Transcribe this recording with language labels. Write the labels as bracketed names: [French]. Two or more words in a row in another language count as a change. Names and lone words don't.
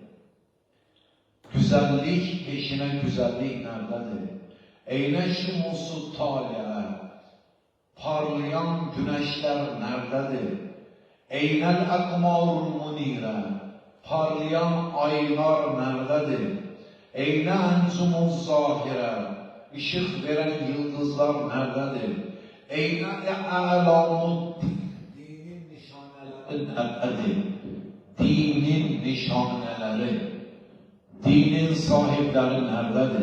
[Turkish] Güzellik peşine güzellik nerededir? [Arabic] أين الشموس الطالعة. [Turkish] Parlayan güneşler nerededir? [Arabic] أين الأقمار المنيرة. [Turkish] Parlayan aylar nerededir? [Arabic] أين الأنجم الزاهرة, [Azerbaijani] işıq verən yıldızlar nərdədir? [Arabic] أين الأعلام, [Azerbaijani] dinin nişanələri nərdədir? Dinin nişanələri, dinin sahibləri nərdədir?